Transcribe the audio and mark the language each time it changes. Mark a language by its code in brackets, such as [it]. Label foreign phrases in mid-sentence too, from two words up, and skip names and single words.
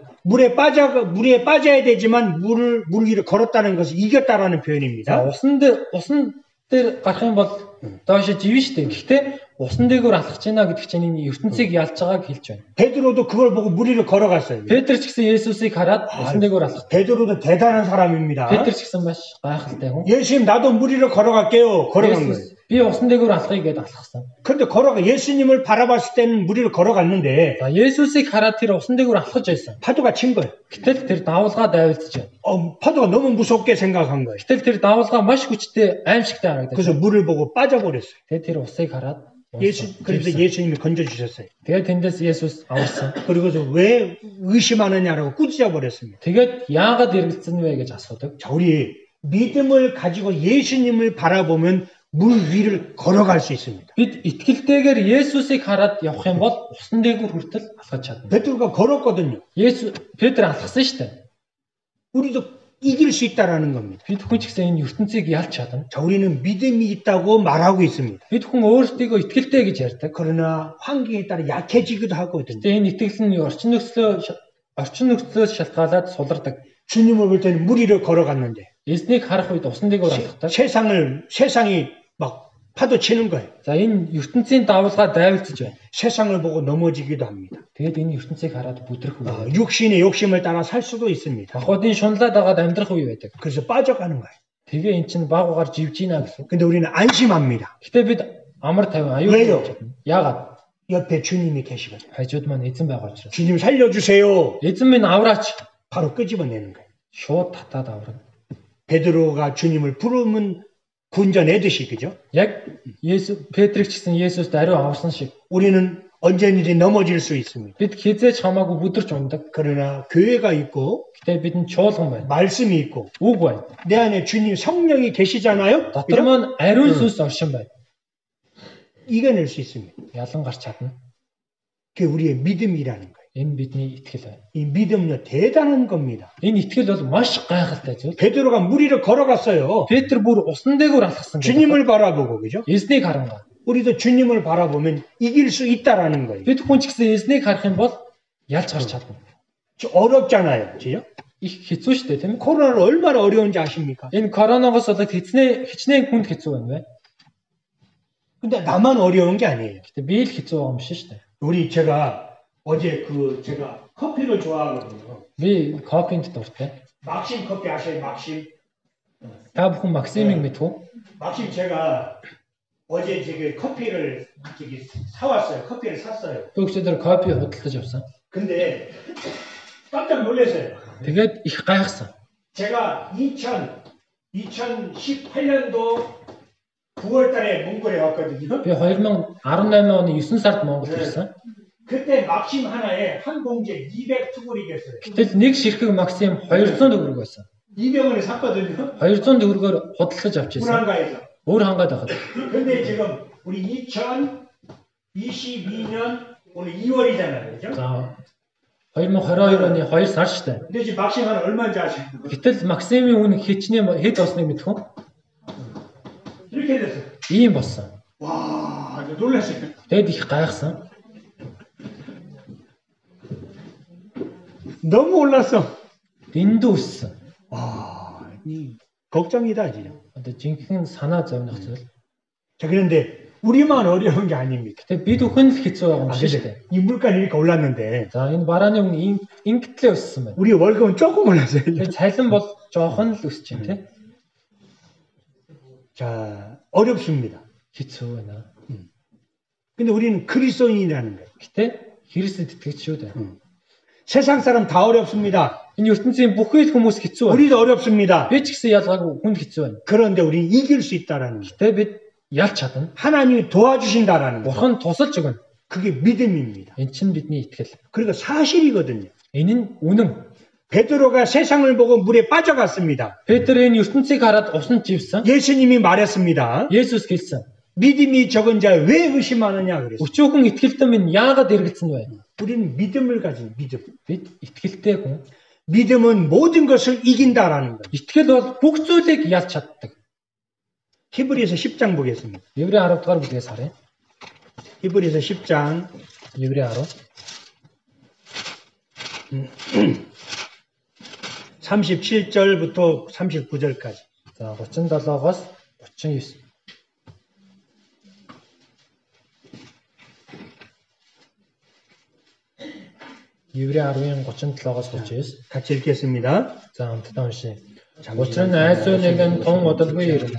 [ko] 물에 빠져야 되지만 물 위를 걸었다는 것은 이겼다라는 표현입니다. [mn] 우сан дээр гарах юм бол доош живэн штэ. Гэхдээ усан дээгүүр алхаж байна гэдэг чинь энэ ертөнцийг ялж байгааг хэлж байна. [ko] 베드로도 그걸 보고 물 위를 걸어갔어요. [mn] Петр ч гэсэн Есүсийг хараад усан дээгүүр алхав. [ko] 베드로도 대단한 사람입니다. [mn] Петр ч гэсэн маш гайхалтай хүн. [ko] 예수님 나도 물 위를 걸어갈게요. 걸어간 거예요. [mn] Би усан дээгүүр алхахыг гээд алхсан. [ko] 그런데 예수님을 바라봤을 때는 물 위를 걸어갔는데 [mn] За Есүсийг хараад тэр усан дээгүүр алхаж байсан. [ko] 파도가 친 거예요. [mn] Гэтэл тэр давалгаа дайвалцж байна. [ko] 파도가 너무 무섭게 생각한 거예요. [mn] Гэтэл тэр давалгаа маш хүчтэй, аимшигтай [ko] 그래서 [mn] харагдав. [ko] 물을 보고 빠져버렸어요. [mn] Тэгээд тэр усыг хараад [ko] 그래서 예수님이 건져주셨어요. [mn] тэгээд тэндээс Есүс аварсан. [ko] 그리고서 왜 의심하느냐라고 꾸짖어 버렸습니다. [mn] Тэгээд яагаад эргэлзэн вэ гэж асуудаг. [ko] 자, 우리 믿음을 가지고 예수님을 바라보면 물 위를 걸어갈 수 있습니다. [mn] Бид итгэлтэйгээр Есүсийг хараад явах юм бол усан дээгүүр хүртэл алхаж чадна. [ko] 베드로가 걸었거든요. [mn] Петр алхсан шүү дээ. [ko] 우리도 이길 수 있다라는 겁니다. [mn] Бид хүн ч гэсэн энэ ертөнцийг ялж чадна. [ko] 자, 우리는 믿음이 있다고 말하고 있습니다. [mn] Бид хүн өөрсдийгөө итгэлтэй гэж ярьдаг. [ko] 그러나 환경에 따라 약해지기도 하거든요. [mn] Тэгээ энэ итгэл нь орчин нөхцлөөс шалтгаалаад сулардаг. [ko] 주님을 볼 때는 물 위를 걸어갔는데 [mn] Эзнийг харах үед усан дээгүүр алхдаг. [ko] 세상이 막 파도 치는 거예요. [mn] За энэ ертөнцийн давалгаа дайвалцж байна. [ko] 세상을 보고 넘어지기도 합니다. [mn] Тэгээд энэ ертөнцийг хараад бүдрэх үе. [ko] 육신의 욕심을 따라 살 수도 있습니다. [mn] Бахуудын шунлаад агаад амьдрах үе байдаг. [ko] 그래서 빠져가는 거예요. [mn] Тэгээ эн чинь багуугаар живж ийна гэсэн. [ko] 근데 우리는 안심합니다. [mn] Гэтэ бид амар тайван [ko] 왜요? [mn] аюул чадна. Яагаад? [ko] 옆에 주님이 계시거든요. [mn] Хажууд маань эзэн байгаа учраас. [ko] 주님 살려주세요. [mn] Эзэн минь авраач. [ko] 바로 끄집어내는 거예요. [mn] Шууд татаад авраг. [ko] 베드로가 주님을 부르면 군전애듯이 그죠? [mn] Яг Петрийг ч гэсэн Есүст ариу аварсан шиг. [ko] 우리는 언제든지 넘어질 수 있습니다. [mn] Бид хизээч хамаагүй бүдэрч ундаг. [ko] 그러나 교회가 있고 [mn] Гэтэ бидэнд чуулган байна. [ko] 말씀이 있고 [mn] Үг байна. [ko] 내 안에 주님 성령이 계시잖아요. [mn] Дотор маань ариун сүнс оршин байна. [ko] 이겨낼 수 있습니다. [mn] Ялан гарч чадна. [ko] 그게 우리의 믿음이라는 거예요. [mn] Энэ бидний итгэл байна. [ko] 이 믿음은 대단한 겁니다. [mn] Энэ итгэл бол маш гайхалтай зүйл. [ko] 베드로가 물 위를 걸어갔어요. [mn] Петр бүр усан дээгүүр алхсан. [ko] 주님을 바라보고 그죠? [mn] Эзнийг харангаа. [ko] 우리도 주님을 바라보면 이길 수 있다라는 거예요. [mn] Бид хүн ч гэсэн эзнийг харах юм бол ялж гарч чадна. [ko] 어렵잖아요. 그죠? [mn] Их хэцүү шүү дээ, тийм ээ. [ko] 코로나는 얼마나 어려운지 아십니까? [mn] Энэ коронавигоос болоод хичнээн хүнд хэцүү байна вэ? [ko] 근데 나만 어려운 게 아니에요. [mn] Гэтэ би л хэцүү байгаа юм шиг шүү дээ. [ko] 제가 어제 제가 커피를 좋아하거든요. [mn] Би кофенд дуртай. [ko] 막심 커피 아세요? 막심. [mn] Та бүхэн Максимыг мэдв үү? [ko] 막심 제가 어제 커피를 사왔어요. 커피를 샀어요. [mn] Өглөөдөр кофе худалдаж авсан. [ko] 근데 깜짝 놀랐어요. [mn] Тэгээд их гайхсан. [ko] 제가 2018년도 9월 달에 몽골에 왔거든요. [mn] Би 2018 оны 9 сард Монголд ирсэн. [ko] 그때 막심 하나에 한 봉지에 200투구리겠어요. [mn] Гэтэл нэг ширхэг Максим 200 төгрөг байсан. [ko] 200원에 샀거든요. [mn] 200 төгрөгөөр худалдаж авч ирсэн. [ko] 불안가에서. [mn] Өөр хангаад байхад. [ko] 근데 지금 우리 2022년 오늘 2월이잖아요. 그죠? [mn] За 2022 оны 2 сар шүү дээ. [ko] 근데 지금 막심 하나 얼마인지 아세요? [mn] Гэтэл Максимын үн хичнээн хэд болсныг мэдэх үү? [ko] 이렇게 됐어요. [mn] Ийм болсон. [ko] 와, 놀랐어요. [mn] Тэгэд их гайхсан. [ko] 너무 올랐어. [mn] Дэндүү өссөн. [ko] 와, 걱정이다 진짜. [mn] Одоо жинхэнэ санаа зовнох зүйл. [ko] 자, 그런데 우리만 어려운 게 아닙니다. [mn] Гэтэ бид бүхэн л хэцүү байгаа юм шиг шүү дээ. [ko] 이 물가는 이렇게 올랐는데 [mn] За энэ барааны үн ингэтлээ өссөн байна. [ko] 우리 월급은 조금 올랐어요. [mn] Тэгээ цалин бол жоохон л өсч байна тий. [ko] 자, 어렵습니다. [mn] Хэцүү байна. [ko] 근데 우리는 그리스도인이라는 거예요. [mn] Гэтэ Христэд итгэж шүү дээ. [ko] 세상 사람 다 어렵습니다. [mn] Энэ ертөнцийн бүхий л хүмүүс хэцүү байна. [ko] 우리도 어렵습니다. [mn] Би ч гэсэн ялгаагүй хүнд хэцүү байна. [ko] 그런데 우리는 이길 수 있다라는 거예요. [mn] Гэтэ бид ялж чадна. [ko] 하나님이 도와주신다라는 거예요. [mn] Бурхан тусалж өгнө. [ko] 그게 믿음입니다. [mn] Энэ чинь бидний итгэл. [ko] 그리고 사실이거든요. [mn] Энэ нь үнэн. [ko] 베드로가 세상을 보고 물에 빠져갔습니다. [mn] Петр энэ ертөнцийг хараад усанд живсэн. [ko] 예수님이 말했습니다. [mn] Есүс хэлсэн. [ko] 믿음이 적은 자 왜 의심하느냐 그랬어요. [mn] Өчөөхөн итгэлтэн минь яагаад эргэлзэн вэ? [ko] 우리는 믿음을 가진 믿음. [mn] Бид итгэлтэй хүн. [ko] 믿음은 모든 것을 이긴다라는 거예요. [mn] Итгэл бол бүх зүйлийг ялж чаддаг. [ko] 히브리서 10장 보겠습니다. [mn] Еврей 10 дугаар бүлгээс харъя. [ko] 히브리서 10장 [mn] Еврей 10 [ko] 37절부터 39절까지. [mn] За 37-оос 39. Еврей 10-ын 37-оос 39. [ko] 같이 읽겠습니다. [mn] За хамтдаа уншъя. Учир нь айсуу нэгэн тун удалгүй ирнэ.